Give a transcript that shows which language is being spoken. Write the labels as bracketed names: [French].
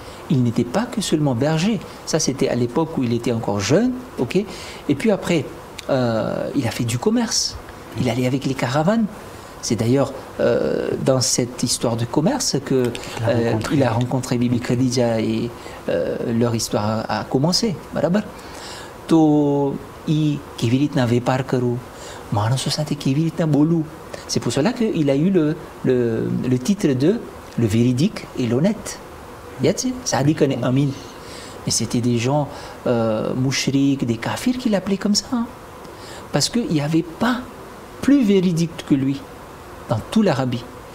[French] Il n'était pas que seulement berger, ça c'était à l'époque où il était encore jeune, ok. Et puis après, il a fait du commerce, il allait avec les caravanes. C'est d'ailleurs dans cette histoire de commerce que il a rencontré Bibi Khadija et leur histoire a commencé. [Gujarati] To i કેવી રીતના વેપાર કરવું, માણસો સાથે કેવી રીતના બોલવું. [French] C'est pour cela qu'il a eu le titre de le véridique et l'honnête. Sadiq et Amin. Mais c'était des gens mouchriques, des kafirs qui l'appelaient comme ça. Hein. Parce qu'il n'y avait pas plus véridique que lui dans toute l'Arabie.